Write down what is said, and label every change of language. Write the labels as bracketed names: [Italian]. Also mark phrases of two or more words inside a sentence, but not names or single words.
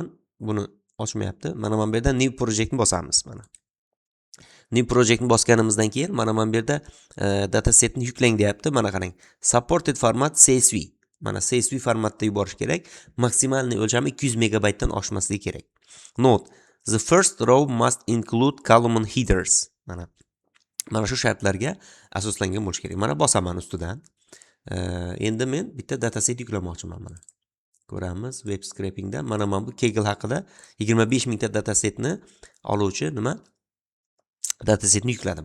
[Uzbek] Buni ochmayapti. Mana bu yerda [English] new project [Uzbek] ni bosamiz mana. [English] New project [Uzbek] ni bosganimizdan keyin mana bu yerda datasetni yuklang deyapti. Mana qarang. [English] Supported format CSV. [Uzbek] Mana CSV formatda yuborish kerak. Maksimal o'lchami 200 megabaytdan oshmasligi kerak. [English] Note: the first row must include column headers. [Uzbek] Mana shu shartlarga asoslangan bo'lish kerak. Mana bosaman ustidan. Endi men bitta dataset yuklamoqchiman mana. Ko'ramiz [English] web scrapingda [Uzbek] mana bu Kaggle haqida 25 mingta datasetni oluvchi nima? Datasetni yukladim.